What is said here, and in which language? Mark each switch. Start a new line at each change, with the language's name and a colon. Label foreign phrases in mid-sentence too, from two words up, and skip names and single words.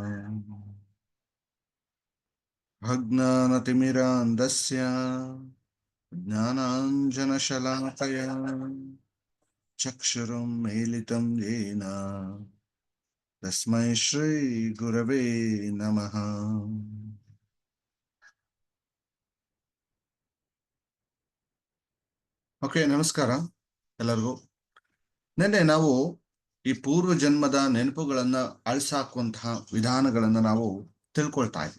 Sanskrit: अज्ञानतिमिरान्धस्य ज्ञानाञ्जनशलाकया चक्षुरुन्मीलितं येन तस्मै श्री गुरवे नमः।
Kannada: ಓಕೆ, ನಮಸ್ಕಾರ ಎಲ್ಲರಿಗೂ. ನಿನ್ನೆ ನಾವು ಈ ಪೂರ್ವ ಜನ್ಮದ ನೆನಪುಗಳನ್ನ ಅಳಿಸಾಕುವಂತಹ ವಿಧಾನಗಳನ್ನ ನಾವು ತಿಳ್ಕೊಳ್ತಾ ಇದ್ವಿ.